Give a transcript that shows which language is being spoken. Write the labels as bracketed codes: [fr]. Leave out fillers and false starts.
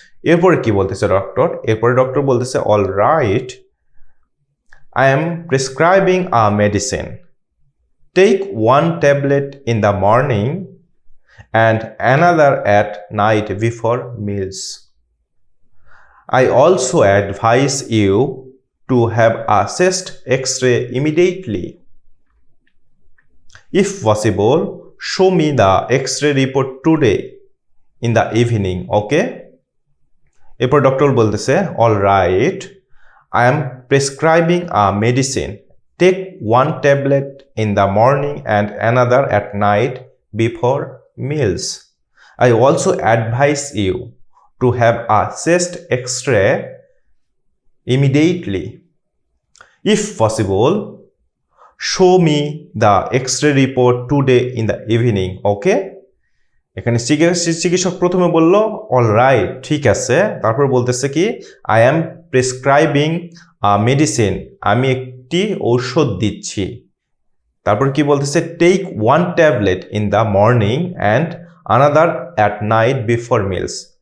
[bn] এরপরে কি বলতেছে ডক্টর? এরপরে ডক্টর বলতেছে [en] All right, I am prescribing a medicine. Take one tablet in the morning and another at night before meals. I also advise you to have a chest X-ray immediately. If possible, show me the X-ray report today in the evening, okay? [bn] এরপর doctor বলতেছে [en] all right, I am prescribing a medicine. Take one tablet in the morning and another at night before meals. I also advise you to have a chest X-ray immediately. If possible, show me the X-ray report today in the evening, okay? [bn] এখানে চিকিৎসক প্রথমে বলল [en] all right, [bn] ঠিক আছে। তারপর বলতেছে কি [en] I am prescribing medicine, [bn] আমি একটি ঔষধ দিচ্ছি। তারপর কি বলতেছে [en] Take one tablet in the morning and another at night before meals.